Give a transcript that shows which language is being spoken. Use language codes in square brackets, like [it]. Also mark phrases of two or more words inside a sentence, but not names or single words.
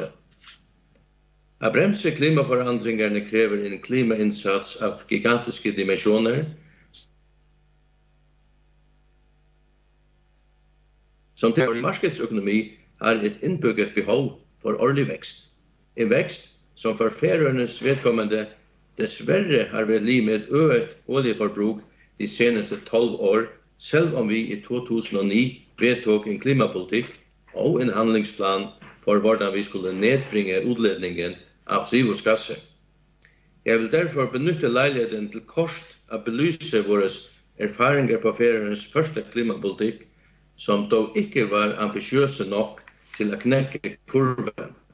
[da] At bremse klimaforandringerne kræver en klimaindsats af gigantiske dimensioner, som til vores markedsøkonomi har et indbygget behov for årlig vækst. En vækst, som for Færøernes vedkommende desværre har været lige med øget olieforbrug de seneste 12 år, selv om vi i 2009 vedtok en klimapolitikk og en handlingsplan for hvordan vi skulle nedbringe utledningen av drivhusgasser. [no] Jeg vil derfor benytte leiligheten til kort å belyse våre erfaringer på Færøyens første klimapolitikk, som dog ikke var ambisiøse nok til å knekke kurven.